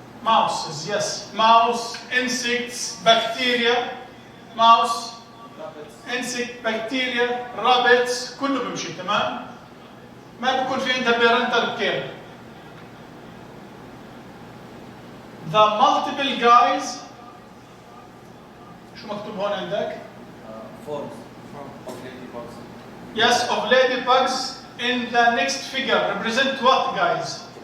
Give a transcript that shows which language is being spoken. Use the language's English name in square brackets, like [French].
[English] Mouses, yes. Mouse, insects, bacteria, mouse, insect, bacteria, rabbits، [Arabic] كله بيمشي، تمام؟ ما بيكون في عندها [English] parental care. The multiple [Arabic] guys، شو مكتوب هون عندك؟ [English] Forms. of ladybugs. Yes, of ladybugs in the next figure represent what guys?